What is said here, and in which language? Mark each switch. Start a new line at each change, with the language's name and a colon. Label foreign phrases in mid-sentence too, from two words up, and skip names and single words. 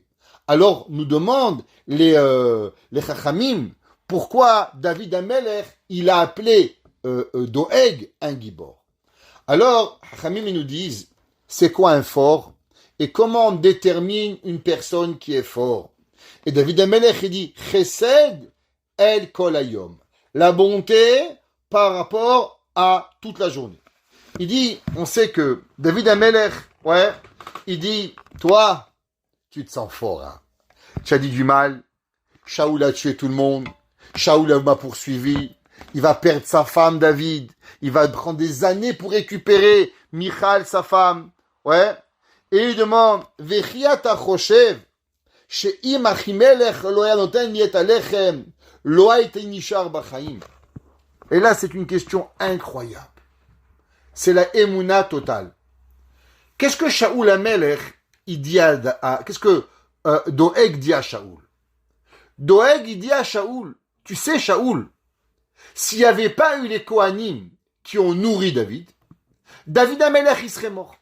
French: Alors, nous demandent les chachamim, pourquoi David Amelech, il a appelé Doeg un Gibor. Alors, chachamim, ils nous disent, c'est quoi un fort? Et comment on détermine une personne qui est fort? Et David Amelech, il dit,
Hebrew: חסד אל כל היום.
French: La bonté par rapport à toute la journée. Il dit, on sait que David Amelech, il dit, toi, tu te sens fort, hein. Tu as dit du mal, Shaoul a tué tout le monde, Shaoul m'a poursuivi, il va perdre sa femme, David, il va prendre des années pour récupérer Michal, sa femme, et il demande,
Hebrew: וכי אתה חושב שאם אחימלך לא היה נותן לי את הלחם לא הייתי נשאר בחיים.
French: Et là, c'est une question incroyable. C'est la émouna totale. Qu'est-ce que Shaoul Amelech, il dit qu'est-ce que Doeg dit à Shaoul? Doeg, il dit à Shaoul, tu sais Shaoul, s'il n'y avait pas eu les Kohanim qui ont nourri David, David Amelech, il serait mort.